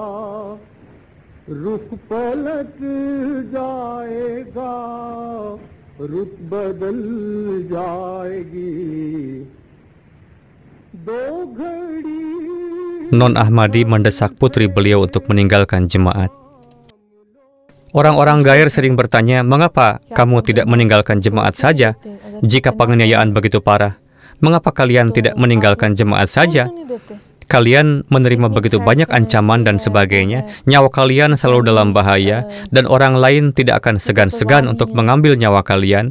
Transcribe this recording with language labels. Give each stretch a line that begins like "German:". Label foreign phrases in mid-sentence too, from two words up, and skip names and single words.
Hindi: रुख पलट जाएगा रुत बदल जाएगी दो घड़ी.
Indonesian: Non Ahmadi mendesak putri beliau untuk meninggalkan jemaat. Orang-orang Gair sering bertanya, mengapa kamu tidak meninggalkan jemaat saja jika penganiayaan begitu parah? Mengapa kalian tidak meninggalkan jemaat saja? Kalian menerima begitu banyak ancaman dan sebagainya, nyawa kalian selalu dalam bahaya, dan orang lain tidak akan segan-segan untuk mengambil nyawa kalian.